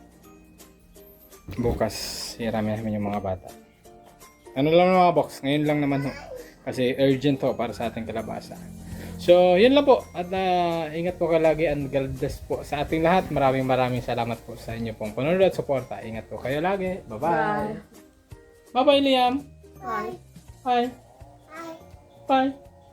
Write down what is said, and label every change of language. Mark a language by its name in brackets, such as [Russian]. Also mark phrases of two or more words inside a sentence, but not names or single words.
[Filipino] Bukas hirami namin yung mga bata. Ano lang mga box, ngayon lang naman ho. Kasi urgent ho para sa ating kalabasa. So, yun lang po. At ingat po kayo lagi [English] and God bless [Filipino] po sa ating lahat. Maraming salamat po sa inyo pong panonood at suporta. Ingat po kayo lagi. [English] Bye-bye. Bye-bye, Liam. Bye. Bye. Bye.